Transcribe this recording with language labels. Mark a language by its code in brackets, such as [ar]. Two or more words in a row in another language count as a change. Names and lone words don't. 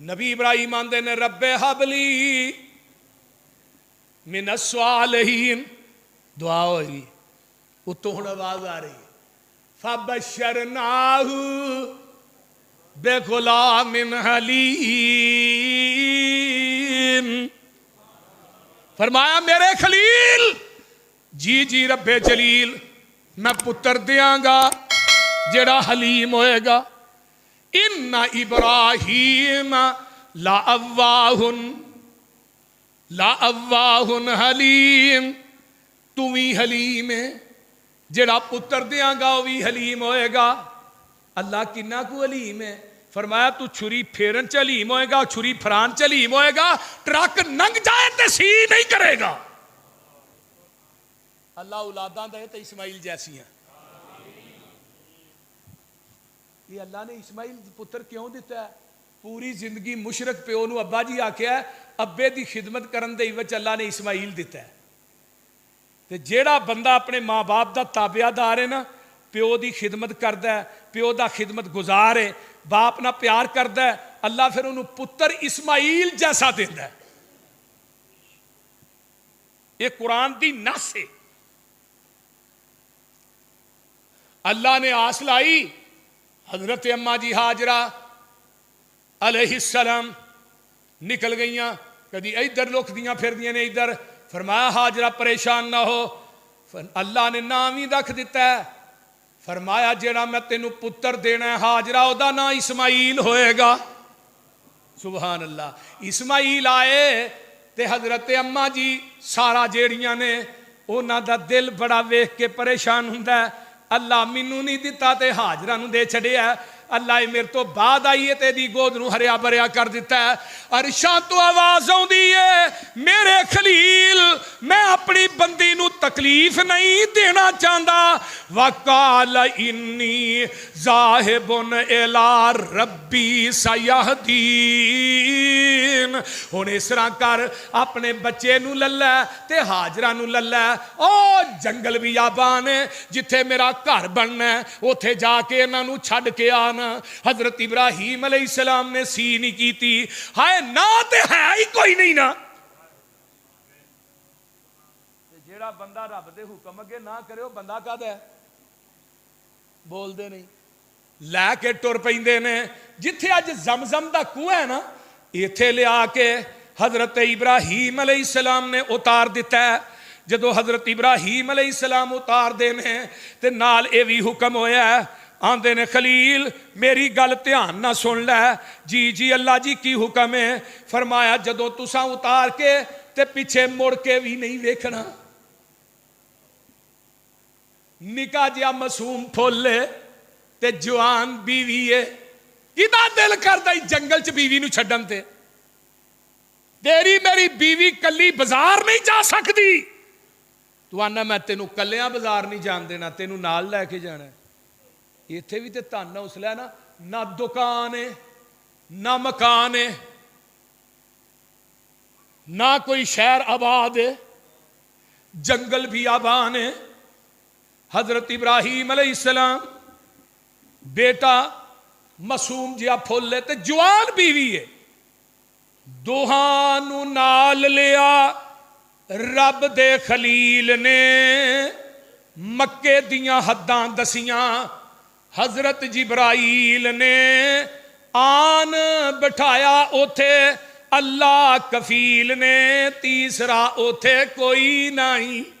[pa] نبی ابراہیم آندے نے [ar] رب حبلی من الصالحین، [pa] دعا ہوئی اتوں ہن آواز آ رہی ہے [ar] فبشرناہ بغلام حلیم، [pa] فرمایا میرے خلیل جی جی رب جلیل میں پتر دیاں گا جڑا حلیم ہوئے گا۔ [ar] ان ابراہیم لأواہ حلیم، [pa] تو بھی حلیم ہے، جڑا پتر دیاں گا وہ بھی حلیم ہوئے گا۔ اللہ کنا کو حلیم ہے؟ فرمایا تو چھری پھیرن چ حلیم ہوئے گا، چھری پھران چ حلیم ہوئے گا، ٹرک ننگ جائے تے سی نہیں کرے گا۔ اللہ اولاداں دے تے اسماعیل جیسی ہیں۔ یہ اللہ نے اسماعیل پتر کیوں دیتا ہے؟ پوری زندگی مشرک پیو نو ابا جی آکھیا ہے، ابے دی خدمت کرن دے وچ اللہ نے اسماعیل دیتا ہے۔ تے جیڑا بندہ اپنے ماں باپ دا تابعہ دار ہے نا، پیو دی خدمت کردا ہے، پیو دا خدمت گزار ہے، باپ نہ پیار کردا ہے، اللہ پھر انہوں پتر اسماعیل جیسا دیندا ہے۔ یہ قرآن دی نص ہے۔ اللہ نے آس لائی، حضرت اماں جی ہاجرہ علیہ السلام نکل گئیاں، کدی ادھر لکھ دیاں پھر دیاں نے ادھر، فرمایا ہاجرہ پریشان نہ ہو، اللہ نے نام ہی رکھ دیتا ہے، فرمایا جیڑا میں تینوں پتر دینا ہے ہاجرہ او دا نام اسماعیل ہوئے گا۔ [ar] سبحان اللہ۔ [pa] اسماعیل آئے تے حضرت اماں جی سارا جیڑیاں نے انہاں دا دل بڑا ویکھ کے پریشان ہوندا ہے، اللہ مینوں نہیں دیتا تے ہاجرہ نوں دے چھڑیا ہے، اللہ میرے تو بعد آئیے تے دی گود نوں ہریا بھریا کر دیتا ہے۔ عرشاں تو آواز آؤندی ہے میرے خلیل میں اپنی بندی نوں تکلیف نہیں دینا چاہندا، [ar] وقال انی ذاہب الی ربی سیہدین، [pa] ہن اس طرح کر اپنے بچے نوں للہ تے ہاجرہ نوں للہ، او جنگل بھی آبان ہے جتھے میرا گھر بننا ہے اوتھے جا کے انہاں نوں چھڈ کے آنا۔ حضرت ابراہیم علیہ السلام نے سی نہیں کی تھی، ہائے نہ تے ہے ہی کوئی نہیں نا۔ جیڑا بندہ رب دے حکم اگے نہ کرے وہ بندہ کد ہے؟ بول دے نہیں، لے کے ٹر پیندے نے۔ جتھے اج زمزم دا کنواں ہے نا، ایتھے لے آ کے حضرت ابراہیم علیہ السلام نے اتار دیتا ہے۔ جدو حضرت ابراہیم علیہ السلام اتار دینے تے نال اے وی حکم ہویا ہے، آندے نے خلیل میری گل دھیان نہ سن لے، جی جی اللہ جی کی حکم ہے؟ فرمایا جدو تساں اتار کے تے پیچھے مڑ کے بھی نہیں ویکھنا، نکا جیا معصوم پھولے تے جوان بیوی ہے، کدا دل کردا جنگل چ بیوی نو چھڈن تے؟ تیری میری بیوی کلی بازار نہیں جا سکتی، تو آنا میں تینوں کلیاں بازار نہیں جان دینا، تینوں نال لے کے جانا ہے۔ ایتھے بھی تے تن حوصلہ ہے نا، نہ دکان ہے نہ مکان ہے نہ کوئی شہر آباد ہے، جنگل بھی آبان ہے۔ حضرت ابراہیم علیہ السلام بیٹا معصوم جہا پھول ہے تے جوان بیوی ہے، ਦੋਹਾਂ ਨੂੰ ਨਾਲ ਲਿਆ ਰੱਬ ਦੇ ਖਲੀਲ ਨੇ, ਮੱਕੇ ਦੀਆਂ ਹੱਦਾਂ ਦਸੀਆਂ ਹਜ਼ਰਤ ਜਿਬਰਾਈਲ ਨੇ, ਆਨ ਬਿਠਾਇਆ ਉਥੇ ਅੱਲਾ ਕਫੀਲ ਨੇ, ਤੀਸਰਾ ਉਥੇ ਕੋਈ ਨਹੀਂ।